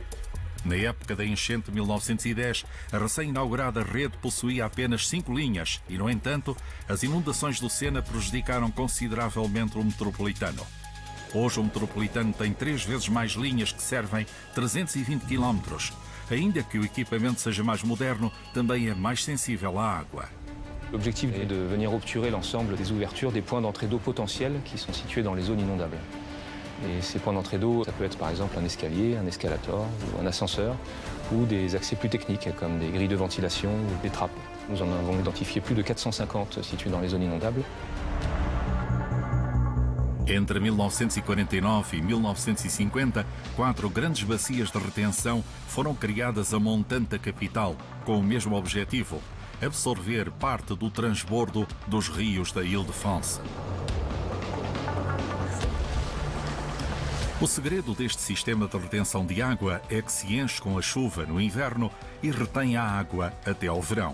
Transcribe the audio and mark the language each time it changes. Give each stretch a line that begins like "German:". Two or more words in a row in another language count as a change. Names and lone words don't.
Portuguese: Na época da enchente de 1910, a recém-inaugurada rede possuía apenas 5 linhas e, no entanto, as inundações do Sena prejudicaram consideravelmente o metropolitano. Hoje o metropolitano tem 3 vezes mais linhas que servem 320 km. Ainda que o equipamento seja mais moderno, também é mais sensível à água.
French: L'objectif est de venir obturer l'ensemble des ouvertures des points d'entrée d'eau potentiels qui sont situés dans les zones inondables. Et ces points d'entrée d'eau, ça peut être par exemple un escalier, un escalator ou un ascenseur, ou des accès plus techniques comme des grilles de ventilation ou des trappes. Nous en avons identifié plus de 450 situés dans les zones inondables.
Portuguese: Entre 1949 e 1950, 4 grandes bacias de retenção foram criadas a montante da capital, com o mesmo objetivo: absorver parte do transbordo dos rios da Île-de-France. O segredo deste sistema de retenção de água é que se enche com a chuva no inverno e retém a água até ao verão.